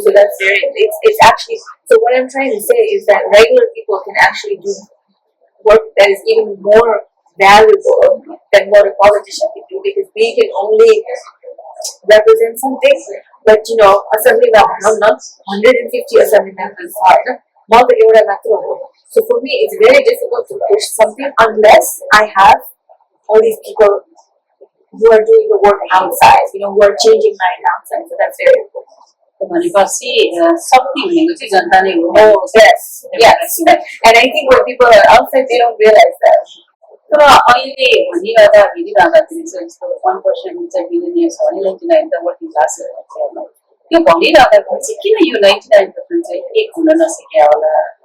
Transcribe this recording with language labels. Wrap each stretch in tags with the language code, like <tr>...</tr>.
<en>So that's it's actually, so what I'm trying to say is that regular people can actually do work that is even more valuable than what a politician can do, because we can only represent something, but assembly members, not 150 assembly members are not the so for me it's very difficult to push something unless I have all these people who are doing the work outside, who are changing minds outside. So that's very important.</en> <ne>भनेपछि शक्ति भनेको चाहिँ जनता नै हो।</ne> <en>Oh yes, and I think when people are outside they don't realize that.</en> <ne>तर अहिले हेरिराख्दाखेरि चाहिँ यस्तो 1% चाहिँ बिलिनियर छ भने 99 त वर्किङ क्लास हो। त्यो भनिराख्दाखेरि चाहिँ किन यो 99% चाहिँ एक हुन नसक्या होला?</ne>